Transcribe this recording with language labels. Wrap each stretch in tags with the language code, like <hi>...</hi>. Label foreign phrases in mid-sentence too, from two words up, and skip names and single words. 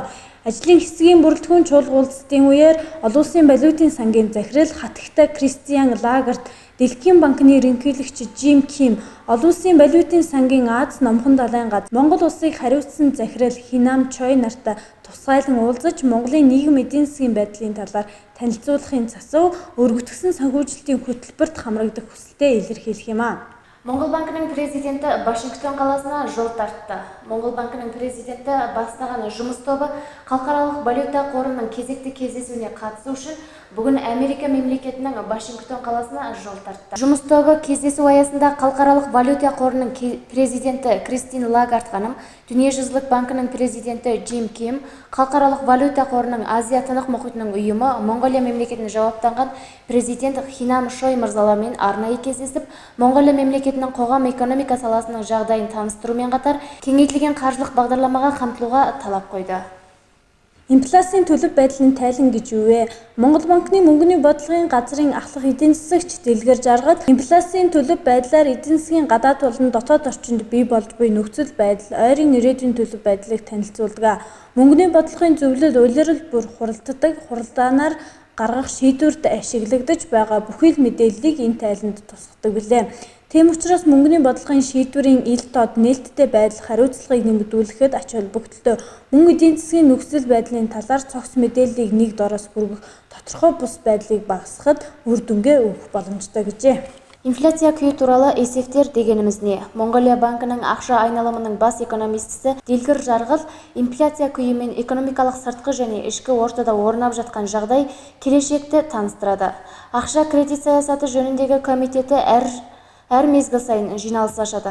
<mn>Ажлын хэсгийн бүрэлдэхүүн чуулга уулзалтын үеэр олон улсын валютын сангийн захирал хатагтай Кристин Лагард, Дэлхийн банкны ерөнхийлөгч Жим Ким, олон улсын валютын сангийн Аз номхон далайн газар Монгол улсыг хариуцсан захирал Хинам Чой нартай тусгайлан уулзаж Монголын нийгэм эдийн засгийн байдлын талаар танилцуулахын засав өргөтгсөн санхүүжилтийн хөтөлбөрт хамрагдах хүсэлтэд илэрхийлэх юм.</mn> <kk>Монгол банкының президенті Вашингтон қаласына жол тартты. Монгол банкының президенті бастаған жұмыс тобы халықаралық валюта қорының кезекті кездесуіне қатысу үшін бүгін Америка мемлекетінің Вашингтон қаласына жол тартты. Жұмыс тобы кездесу аясында халықаралық валюта қорының президенті Кристин Лагард ханым, Дүниежүзілік банкының президенті Жим Ким, халықаралық валюта қорының Азия тынық мұхитының ұйымы Монғолия мемлекетіне жауаптанған президент Хинам Чой мырзалармен арнайы кездесіп, Монғолия мемлекетінің қоғам экономика саласының жағдайын таныстырумен қатар кеңейтілген қаржылық бағдарламаға қамтылуға талап қойды.</kk> <mn>Инфляцийн төлөв байдлын тайлан гэж юу вэ? Монгол банкны мөнгөний бодлогын газрын ахлах эдийн засагч Дэлгэр Жаргал инфляцийн төлөв байдлаар эдийн засгийн гадаад болон дотоод орчинд бий болж буй нөхцөл байдал, ойрын ирээдүйн төлөв байдлыг танилцуулдаг. Мөнгөний бодлогын зөвлөл улирал бүр хуралддаг, хуралдаанаар гаргах шийдвэрт ашиглагдаж байгаа бүхий л мэдээллийг энэ тайланд тусгадаг билээ. Тийм учраас мөнгөний бодлогын шийдвэрийн ил тод нээлттэй байдал хариуцлагыг нэмэгдүүлэхэд ач холбогдолтой мөнгө эдийн засгийн нөхцөл байдлын талаар цогц мэдээллийг нэг дороос хүргэх тодорхой бус байдлыг багасгахад үр дүнгээ өгөх боломжтой гэжээ.</mn> <kk>Инфляция күйі туралы есептер дегеніміз не? Монғолия банкының ақша айналымының бас экономистісі Дэлгэр Жаргал инфляция күйі мен экономикалық сыртқы және ішкі ортада орнап жатқан жағдай келешекті таныстырады. Ақша кредит саясаты жөніндегі комитеті әр мезгіл сайын жиналыс ашады.</kk>